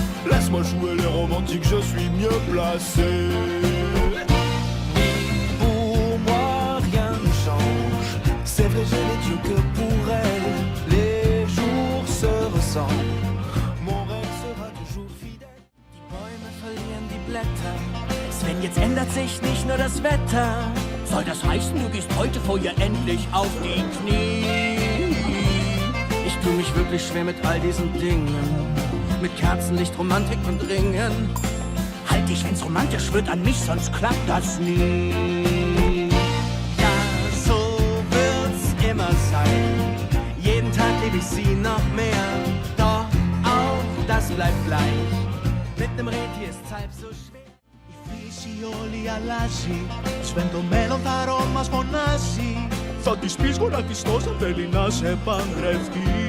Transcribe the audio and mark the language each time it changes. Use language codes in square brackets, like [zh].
[fr] Laisse-moi jouer les romantiques, je suis mieux placé. Pour moi, rien ne change. C'est vrai, je n'ai Dieu que pour elle. Les jours se ressemblent. Mon rêve sera toujours fidèle. [de] Die Bäume verlieren die Blätter. Sven, jetzt ändert sich nicht nur das Wetter. Soll das heißen, du gehst heute vor ihr endlich auf die Knie? Ich tue mich wirklich schwer mit all diesen Dingen. Mit Kerzenlicht, Romantik und Ringen. Halt dich, wenn's romantisch wird, an mich, sonst klappt das nie. Ja, so wird's immer sein. Jeden Tag lieb ich sie noch mehr. Doch auch das bleibt gleich. Mit nem Rentier ist's halb so schwer. [el] Η φύση όλη αλλάζει. Σβέν το μέλλον θα μας φωνάζει. Θα της πεις γονατιστός αν θέλει να σε παντρευτεί.